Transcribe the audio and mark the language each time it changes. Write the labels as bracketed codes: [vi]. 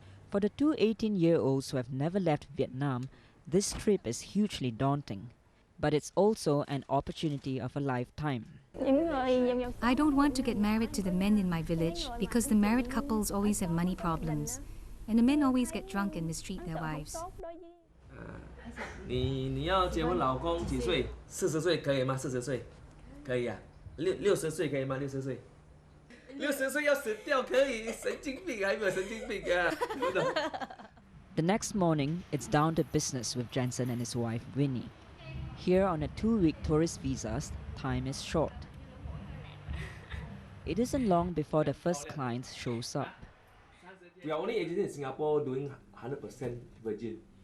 [en] For the two 18-year-olds who have never left Vietnam, this trip is hugely daunting. But it's also an opportunity of a lifetime. I don't want to get married to the men in my village because the married couples always have money problems. And the men always get drunk and mistreat their wives. [zh] 你要结婚老公几岁？40岁可以吗？40岁，可以啊。 60岁可以吗？60岁，60岁要死掉可以？神经病还没有神经病啊！ [en] The next morning, it's down to business with Jensen and his wife Winnie. Here on a 2-week tourist visas, time is short. It isn't long before the first client shows up. We are only agency in Singapore doing 100% virgin.